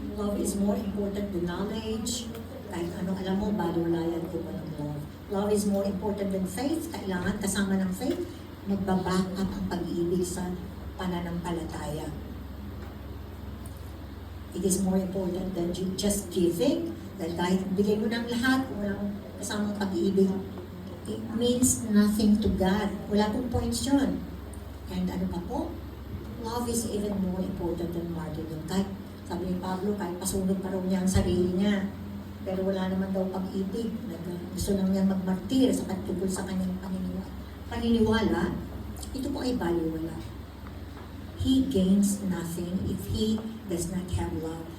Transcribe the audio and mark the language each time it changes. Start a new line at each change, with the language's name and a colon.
English: Love is more important than knowledge.
Filipino: Kahit ano alam mo, balulayan ko pa ng love.
English: Love is more important than faith.
Filipino: Kailangan kasama ng faith, magbaback up ang pag-ibig sa pananampalataya.
English: It is more important than just giving.
Filipino: Dahil kahit bigay mo ng lahat, kung walang kasamang pag-ibig,
English: it means nothing to God.
Filipino: Wala pong points yun.
English: And
Filipino: ano pa po?
English: Love is even more important than martyrdom.
Filipino: Kahit, sabi ni Pablo, kahit pasunod pa raw niya ang sarili niya, pero wala naman daw pag-ibig. Gusto lang niya magmartir sa tungkol sa kanyang paniniwala. Ito po ay baliwala.
English: He gains nothing if he does not have love.